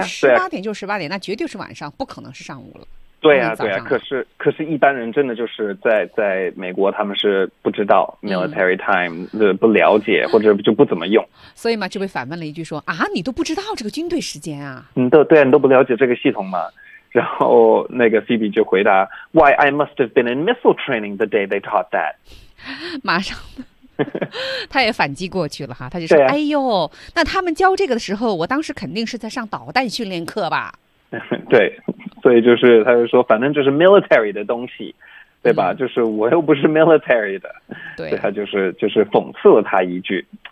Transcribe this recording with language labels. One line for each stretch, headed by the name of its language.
Chinese: 18点就18点，那绝对是晚上，不可能是上午了。对啊，对啊。可是一般人真的就是在美国，他们是不知道 military time 的，不了解或者就不怎么用。所以嘛，就被反问了一句说啊，你都不知道这个军队时间啊？对啊，你都不了解这个系统嘛？然后那个
English: Phoebe
Chinese: 就回答
English: ，Why I must have been in missile training the day they taught that。
Chinese: 马上。他也反击过去了哈，他就说、啊、哎呦，那他们教这个的时候，我当时肯定是在上导弹训练课吧。对，所以就是他就说反正就是 military 的东西，对吧、就是我又不是 military 的。对、所以他就是讽刺了他一句。